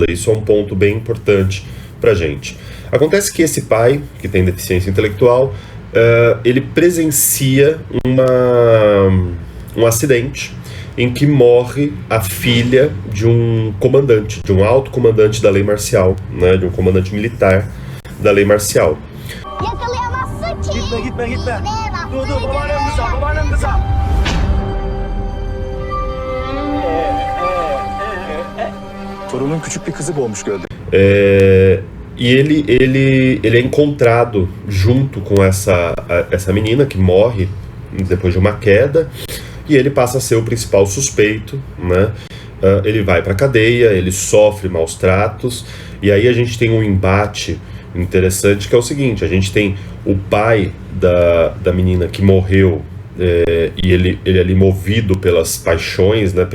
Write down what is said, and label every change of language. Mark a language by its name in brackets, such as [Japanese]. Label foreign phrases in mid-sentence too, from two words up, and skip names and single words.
[Portuguese] Isso é um ponto bem importante pra gente. Acontece que esse pai, que tem deficiência intelectual, ele presencia um acidente em que morre a filha de um comandante, de um alto comandante da lei marcial, né, de um comandante militar da lei marcial. [Turkish] Yakalayamazsın ki. Gitme. Dur babaannem kıza. Torunun küçük bir kızı boğmuş gölde. [Portuguese] E ele é encontrado junto com essa menina que morre depois de uma queda, e ele passa a ser o principal suspeito, né? Ele vai para a cadeia, ele sofre maus tratos, e aí a gente tem um embate interessante que é o seguinte: a gente tem o pai da menina que morreu, e ele ali movido pelas paixões, né?